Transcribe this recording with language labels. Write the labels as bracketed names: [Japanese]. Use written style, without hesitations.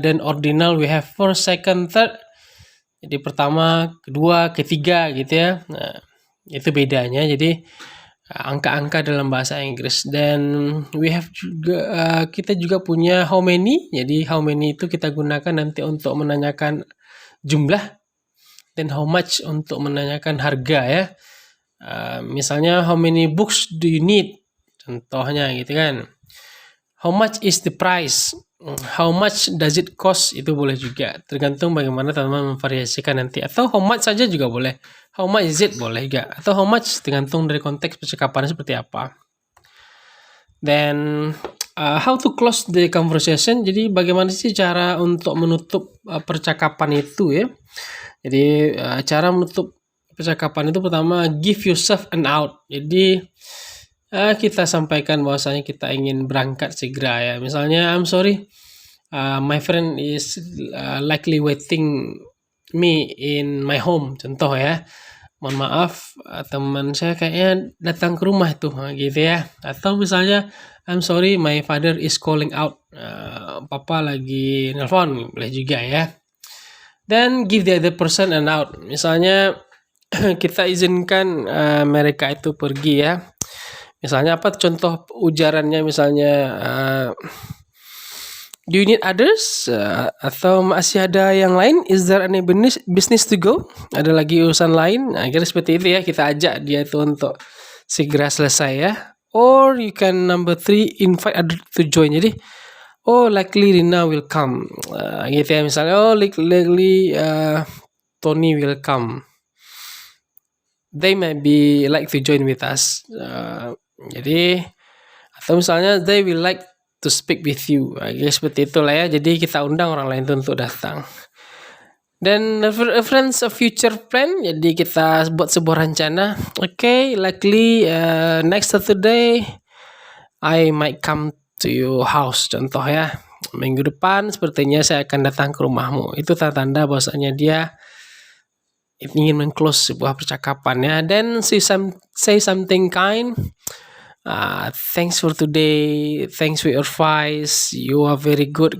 [English] Dan ordinal we have first, second, third. [Indonesian] Jadi pertama, kedua, ketiga gitu ya. Nah, itu bedanya. Jadi angka-angka dalam bahasa Inggris. Dan [English] we have [Indonesian] juga kita juga punya how many. Jadi how many itu kita gunakan nanti untuk menanyakan jumlah, dan how much untuk menanyakan harga ya. [English] Misalnya how many books do you need, [Indonesian] contohnya gitu kan. [English] How much is the price, how much does it cost, [Indonesian] itu boleh juga, tergantung bagaimana teman-teman memvariasikan nanti. Atau how much saja juga boleh, [English] how much is it [Indonesian] boleh juga, atau how much, tergantung dari konteks percakapannya seperti apa. [English] Then how to close the conversation, [Indonesian] jadi bagaimana sih cara untuk menutup percakapan itu ya. Jadi cara menutup percakapan itu pertama, [English] give yourself an out. [Indonesian] Jadi kita sampaikan bahwasanya kita ingin berangkat segera ya. [English] Misalnya I'm sorry, my friend is likely waiting me in my home, contoh ya. [Indonesian] Mohon maaf, teman saya kayaknya datang ke rumah tuh gitu ya. Atau misalnya [English] I'm sorry, my father is calling out, [Indonesian] papa lagi nelpon, boleh juga ya. [English] then give the other person an out. [Indonesian] Misalnya kita izinkan mereka itu pergi ya. Misalnya apa contoh ujarannya misalnya [English] do you need others? [Indonesian] Atau masih ada yang lain? [English] Is there any business to go? [Indonesian] Ada lagi urusan lain? Nah, kira seperti itu ya. Kita ajak dia itu untuk segera selesai ya. [English] Or you can number 3 invite other to join. Jadi, oh likely Rina will come. [Indonesian] Gitu ya misalnya. [English] Oh likely Tony will come. They might be like to join with us. [Indonesian] Jadi atau misalnya [English] they will like to speak with you. [Indonesian] Seperti itulah ya. Jadi kita undang orang lain itu untuk datang. Dan [English] reference a future plan. [Indonesian] Jadi kita buat sebuah rencana. [English] Okay, likely next Saturday I might come to your house. [Indonesian] Contoh ya. Minggu depan sepertinya saya akan datang ke rumahmu. Itu tanda-tanda bahwasanya dia ingin meng-close sebuah percakapan ya. [English] Then say something kind. Thanks for today, thanks for your advice, you are very good.